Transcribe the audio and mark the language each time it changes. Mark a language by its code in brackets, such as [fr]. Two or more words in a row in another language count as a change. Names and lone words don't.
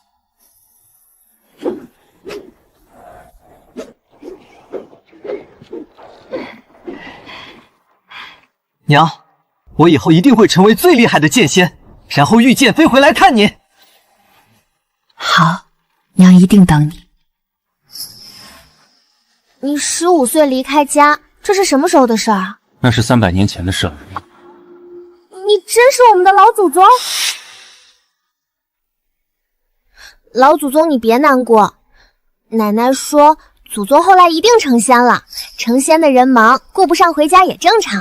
[zh] 娘，我以後一定会成為最厲害的劍仙，然後御劍飛回來看你。好，娘一定等你。你15歲離開家，這是什麼時候的事兒？那是300年前的事了。你真是我們的老祖宗？老祖宗，你別難過。奶奶說，祖宗後來一定成仙了。成仙的人忙，顧不上回家也正常。